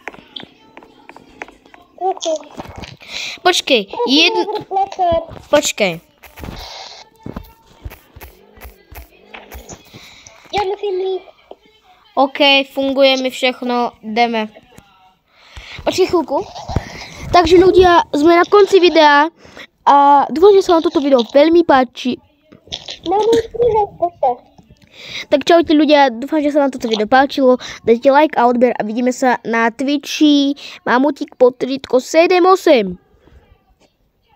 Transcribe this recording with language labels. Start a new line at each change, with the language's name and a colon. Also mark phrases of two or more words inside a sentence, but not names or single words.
Czech: Prosím. Počkej, Počkej. Já musím jít. OK, funguje mi všechno, jdeme.
Slovak: Počkej chvíľku. Takže ľudia, sme na konci videa a dúfam, že sa vám toto video veľmi páči. Tak čaute ľudia, dúfam, že sa vám toto video páčilo. Dajte like a odber a vidíme sa na Twitchi Mamutík potržitko 7-8.